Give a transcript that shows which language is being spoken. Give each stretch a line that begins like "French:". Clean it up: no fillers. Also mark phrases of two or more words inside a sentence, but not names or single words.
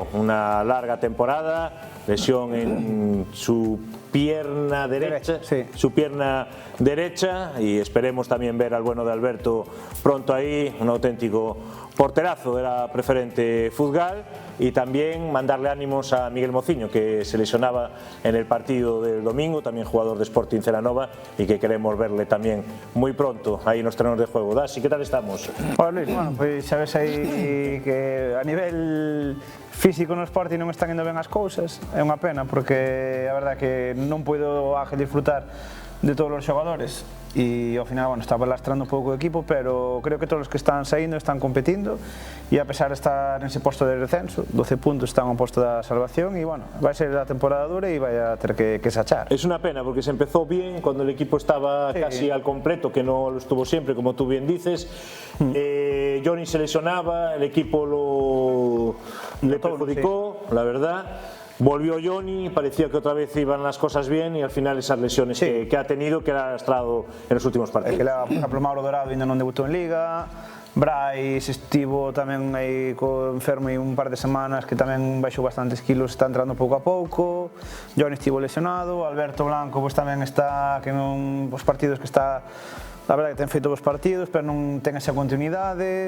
Spanish: Una larga temporada, lesión en su pierna derecha, su pierna derecha, y esperemos también ver al bueno de Alberto pronto ahí, un auténtico porterazo de la preferente Fútbol. Y también mandarle ánimos a Miguel Mociño, que se lesionaba en el partido del domingo, también jugador de Sporting Celanova, y que queremos verle también muy pronto ahí en los terrenos de juego. Dasi, ¿qué tal estamos? Hola Luis,
Galician: bueno, pois sabes aí que a nivel físico no Sporting non están indo ben as cousas, é unha pena porque a verdade que non puido Ángel disfrutar de todos os xogadores e ao final, bueno, estaba lastrando un pouco o equipo, pero creo que todos os que están saindo están competindo e a pesar de estar nese posto de descenso, 12 puntos, están a un posto da salvación e, bueno, vai ser a temporada dura e vai a ter que sachar.
Spanish: Es una pena porque se empezó bien cuando el equipo estaba casi al completo, que no lo estuvo siempre, como tú bien dices. Johnny se lesionaba, el equipo le perjudicó, la verdad. Volvió Johnny, parecía que otra vez iban las cosas bien y al final esas lesiones que ha tenido, que ha lastrado en los últimos partidos.
Galician: Que por exemplo, Mauro Dorado ainda non debutou en Liga, Brais estivo tamén aí enfermo un par de semanas, que tamén baixou bastantes kilos, está entrando pouco a pouco. Johnny estivo lesionado, Alberto Blanco pues, tamén está, que non os partidos que está, a verdade que ten feito os partidos, pero non ten esa continuidade.